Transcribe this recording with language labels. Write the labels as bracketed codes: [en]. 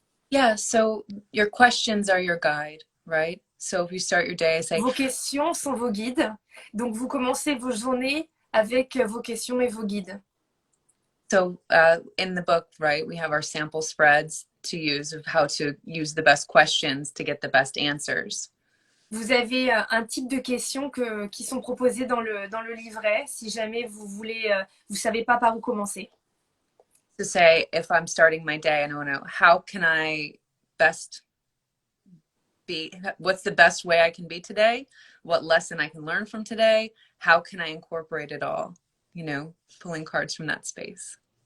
[en] Yeah, so your questions are your guide, right? So if you start your day, say... [fr] Vos questions sont vos guides. Donc, vous commencez vos journées avec vos questions et vos guides. [en] So in the book, right, we have our sample spreads to use of how to use the best questions to get the best answers. [fr] Vous avez un type de questions qui sont proposées dans le livret si jamais vous savez pas par où commencer. [en] To say, if I'm starting my day and I want to know, how can I best be, what's the best way I can be today? What lesson I can learn from today? How can I incorporate it all? You know, pulling cards from that space.